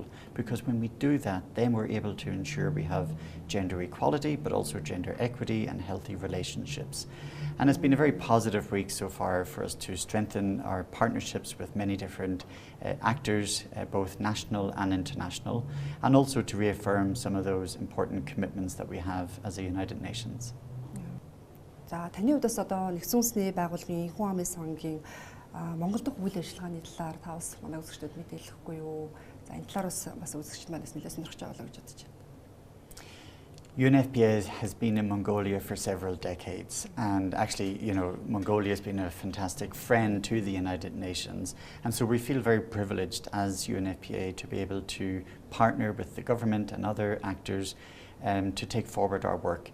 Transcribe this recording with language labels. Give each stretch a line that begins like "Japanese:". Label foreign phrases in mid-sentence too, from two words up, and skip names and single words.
English: Because when we do that, then we're able to ensure we have gender equality, but also gender equity and healthy relationships. And it's been a very positive week so far for us to strengthen our partnerships with many different actors, both national and international, and also to reaffirm some of those important commitments that we have as a United Nations.
Mongolian: За таны хувьд бас одоо Нэгдсэн улсны байгууллагын Хүн амын сангийн Монгол дахь үйл ажиллагааны талаар та бас манай үзэгчдэд мэдээлэхгүй юу? За энэ талаар бас үзэгчд манаас нэлээд сонирхож байгаа гэж бодож байна.
English: UNFPA has been in Mongolia for several decades, and actually, you know, Mongolia has been a fantastic friend to the United Nations, and so we feel very privileged as UNFPA to be able to partner with the government and other actors to take forward our work.